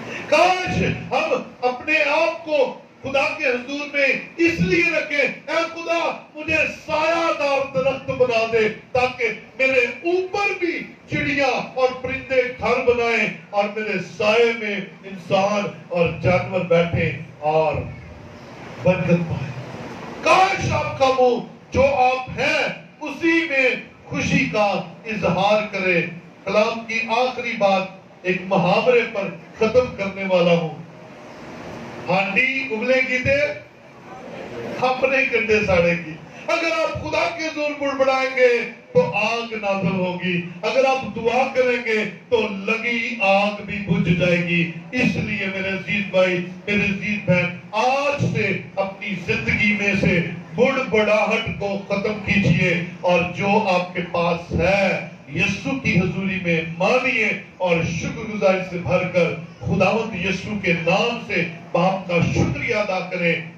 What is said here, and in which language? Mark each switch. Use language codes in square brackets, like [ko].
[ur] کاش ہم اپنے آپ کو خدا کے حضور میں اس لیے رکھیں, اے خدا مجھے سایہ دار درخت بنا دے تاکہ میرے اوپر بھی چڑیاں اور پرندے گھر بنائیں اور میرے سائے میں انسان اور جانور بیٹھیں اور برکت پائیں. کاش آپ کا منہ جو آپ ہیں اسی میں خوشی کا اظہار کرے. کلام کی آخری بات ایک محاورے پر ختم کرنے والا ہوں. [pa] ہانڈی ابلے گی دے اپنے کنڈے ساڑے گی. [ur] اگر آپ خدا کے حضور بڑبڑائیں گے تو آگ نازل ہوگی. اگر آپ دعا کریں گے تو لگی آگ بھی بجھ جائے گی. اس لیے میرے عزیز بھائی، میرے عزیز بہن، آج سے اپنی زندگی میں سے بڑبڑاہٹ کو ختم کیجئے، اور جو آپ کے پاس ہے یسوع کی حضوری میں مانیے اور شکر گزاری سے بھر کر خداوند یسوع کے نام سے باپ کا شکریہ ادا کریں.